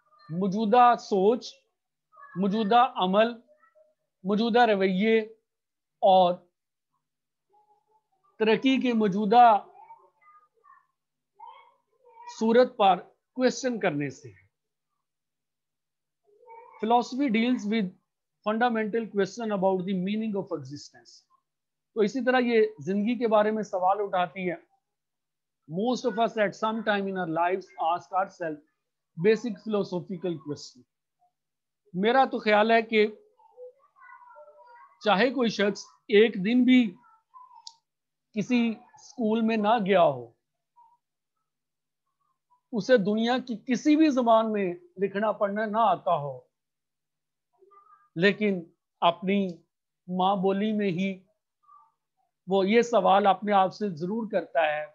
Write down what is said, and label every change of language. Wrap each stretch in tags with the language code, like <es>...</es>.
<ur>موجودہ سوچ، موجودہ عمل، موجودہ رویے اور ترقی کے موجودہ صورت پر کوشچن کرنے سے.</ur> <en>فلسفی deals with fundamental question about the meaning of existence.</en> <ur>تو اسی طرح یہ زندگی کے بارے میں سوال اٹھاتی ہے.</ur> <en>Most of us at some time in our lives ask ourselves basic philosophical question.</en> <ur>میرا تو خیال ہے کہ چاہے کوئی شخص ایک دن بھی کسی اسکول میں نہ گیا ہو، اسے دنیا کی کسی بھی زبان میں لکھنا پڑھنا نہ آتا ہو، لیکن اپنی ماں بولی میں ہی وہ یہ سوال اپنے آپ سے ضرور کرتا ہے.</ur>